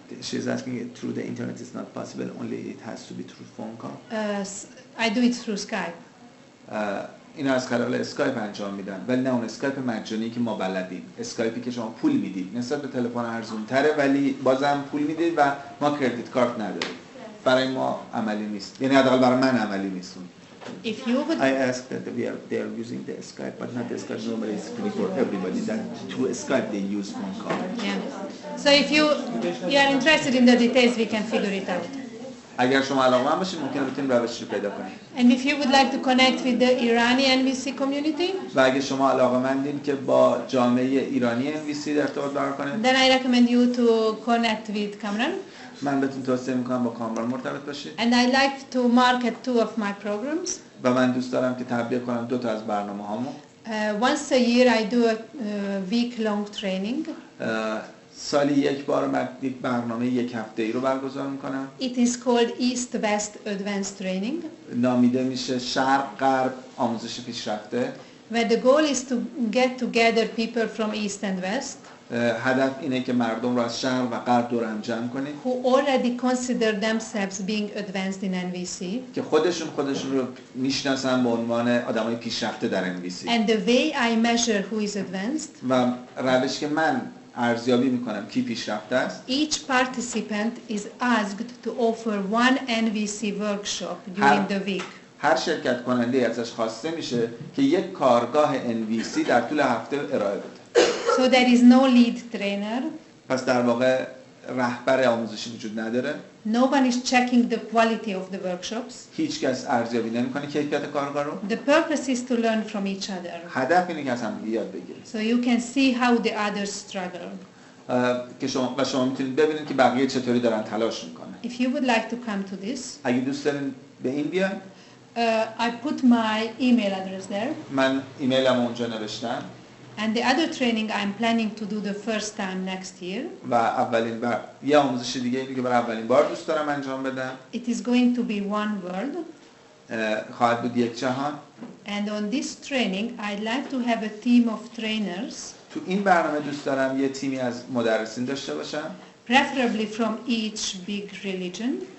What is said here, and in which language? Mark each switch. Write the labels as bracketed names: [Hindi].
[English] She's asking it through the internet is not possible, only it has to be through phone call. I do it through Skype. [Persian] اینو از خلال اسکایپ انجام میدن ولی نه اون اسکایپ مجانی که ما بلدیم، اسکایپی که شما پول میدید نسبت به تلفن ارزون تره ولی بازم پول میدید و ما کردیت کارت نداریم. برای ما عملی نیست، یعنی حداقل برای من عملی نیست. [English] If you would I asked that they are using the Skype, but not the Skype. Normally it's free for everybody. That through Skype they use phone call. yeah. So if you are interested in the details, we can figure it out. [Persian] اگر شما علاقه‌مند باشید ممکنه بتونیم روشی رو پیدا کنیم. [English] And if you would like to connect with the Irani NVC community, [Persian] و اگه شما علاقه‌مندین که با جامعه ایرانی NVC در ارتباط برقرار کنید، [English] then I recommend you to connect with Kamran. [Persian] من بهتون توصیه می‌کنم با کامران مرتبط باشید. [English] And I like to market 2 of my programs. [Persian] و من دوست دارم که تبلیغ کنم 2 تا از برنامه‌هامو. [English] Once a year I do a week-long training. [Persian] سالی یک بار یک برنامه 1 هفته‌ای رو برگزار می‌کنم. [English] It is called East-West Advanced Training. [Persian] نامیده میشه شرق غرب آموزش پیشرفته. [English] Where the goal is to get together people from East and West. [Persian] هدف اینه که مردم رو از شرق و غرب دور هم جمع کنیم [English] who already consider themselves being advanced in NVC. [Persian] که خودشون رو میشناسن به عنوان آدمای پیشرفته در NVC. [English] And the way I measure who is advanced. [Persian] و روش که من ارزیابی میکنم کی پیشرفته است. [English] Each participant is asked to offer 1 NVC workshop during the week. [Persian] هر شرکت کننده ازش خواسته میشه که یک کارگاه NVC در طول هفته ارائه بده. [English] So there is no lead trainer. [Persian] پس در واقع رهبر آموزشی وجود نداره. [English] No one is checking the quality of the workshops. [Persian] هیچ کس ارزیابی نمیکنه کیفیت کارگاه رو. [English] The purpose is to learn from each other. [Persian] هدف اینه که از هم یاد بگیرید. [English] So you can see how the others struggle. [Persian] که شما میتونید ببینید که بقیه چطوری دارن تلاش میکنن. [English] If you would like to come to this. [Persian] اگه دوست دارین به این بیان. [English] I put my email address there. [Persian] من ایمیلم اونجا نوشتم. [English] And the other training I'm planning to do the first time next year. [Persian] و اولین بار یه آموزش دیگه که برای اولین بار دوست دارم انجام بدم. [English] It is going to be one world. [Persian] خواهد بود یک جهان. [English] And on this training I'd like to have a team of trainers. [Persian] تو این برنامه دوست دارم یه تیمی از مدرسین داشته باشم. [English] Preferably from each big religion.